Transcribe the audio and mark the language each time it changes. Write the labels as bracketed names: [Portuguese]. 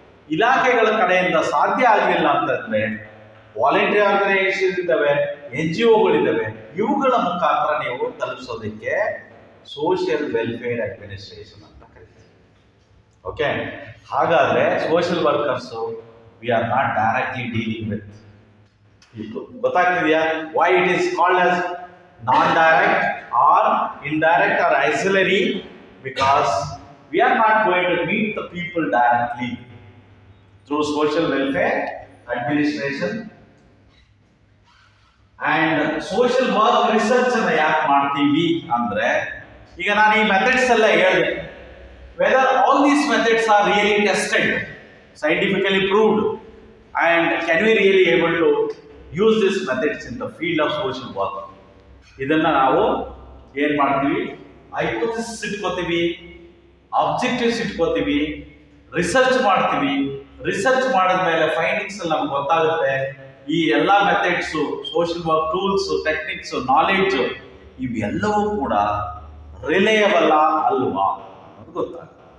[Kannada] ಇಲಾಖೆಗಳ ಕಡೆಯಿಂದ ಸಾಧ್ಯ ಆಗಲಿಲ್ಲ ಅಂತಂದ್ರೆ ವಾಲಂಟಿಯರ್ ಆರ್ಗನೈಸೇಷನ್ ಇದ್ದಾವೆ, NGOಗಳಿದ್ದಾವೆ, ಇವುಗಳ ಮುಖಾಂತರ ನೀವು ತಲುಪಿಸೋದಕ್ಕೆ ಸೋಷಿಯಲ್ ವೆಲ್ಫೇರ್ ಅಡ್ಮಿನಿಸ್ಟ್ರೇಷನ್ ಅಂತ ಕರೀತಾರೆ. [English] okay, [Kannada] ಹಾಗಾದ್ರೆ [English] Social workers we are not directly dealing with people. [Kannada] ಗೊತ್ತಾಗ್ತಿದೆಯಾ? [English] Why it is called as non direct or indirect or auxiliary? Because we are not going to meet the people directly through social welfare administration and social work research [Kannada] ಅನ್ನು ಯಾಕೆ ಮಾಡ್ತೀವಿ ಅಂದ್ರೆ, ಈಗ ನಾನು ಈ methods ಎಲ್ಲ ಹೇಳಿದೆ, [English] whether all these methods are really tested, scientifically proved, and can we really able to use these methods in the field of social work? [Kannada] ಇದನ್ನ ನಾವು ಏನ್ ಮಾಡ್ತೀವಿ? ಹೈಪೋಥೆಸಿಸ್ ಇಟ್ಕೋತೀವಿ, ಆಬ್ಜೆಕ್ಟಿವ್ಸ್ ಇಟ್ಕೋತೀವಿ, ರಿಸರ್ಚ್ ಮಾಡ್ತೀವಿ. ರಿಸರ್ಚ್ ಮಾಡಿದ್ಮೇಲೆ ಫೈಂಡಿಂಗ್ಸ್ ಅಲ್ಲಿ ನಮ್ಗೆ ಗೊತ್ತಾಗುತ್ತೆ ಈ ಎಲ್ಲ methods, social work tools, techniques, knowledge ಇವೆಲ್ಲವೂ ಕೂಡ ರಿಲೇಯಬಲ್ ಅಲ್ವಾ ಅನ್ನೋದು ಗೊತ್ತಾಗುತ್ತೆ.